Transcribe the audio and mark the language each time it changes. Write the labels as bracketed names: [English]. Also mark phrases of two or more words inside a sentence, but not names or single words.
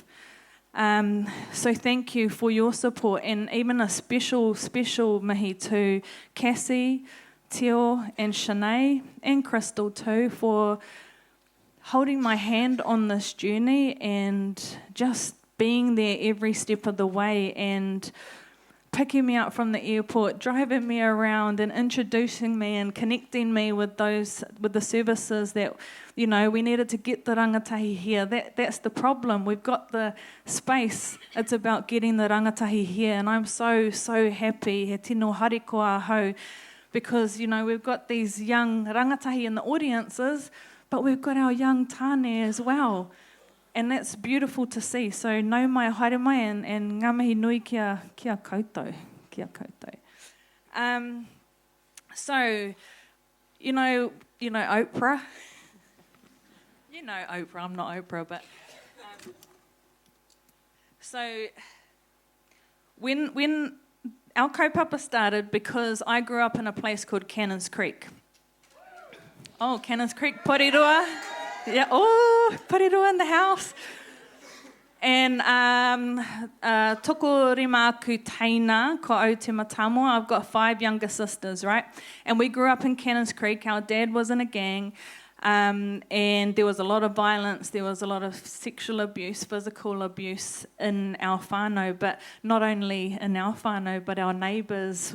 [English] So thank you for your support, and even a special mihi to Cassie, Teo and Shanae and Crystal too for holding my hand on this journey and just being there every step of the way and picking me up from the airport, driving me around and introducing me and connecting me with the services that, you know, we needed to get the rangatahi here. That's the problem. We've got the space. It's about getting the rangatahi here. And I'm so happy, [Māori] he tino harikoa ahau, [English] because, you know, we've got these young rangatahi in the audiences, but we've got our young Tania as well. And that's beautiful to see. So [Māori] nau mai haere mai [English] and [Māori] ngā mihi nui kia koutou. [English] So, you know Oprah? You know Oprah, I'm not Oprah, but... so, when our kaupapa started, because I grew up in a place called Cannons Creek. Oh, Cannons Creek, Porirua. Yeah, oh, Porirua in the house. [Māori] And toko rima aku teina ko au te matamo. [English] I've got 5 younger sisters, right? And we grew up in Cannons Creek. Our dad was in a gang, and there was a lot of violence. There was a lot of sexual abuse, physical abuse in our whānau, but not only in our whānau, but our neighbours.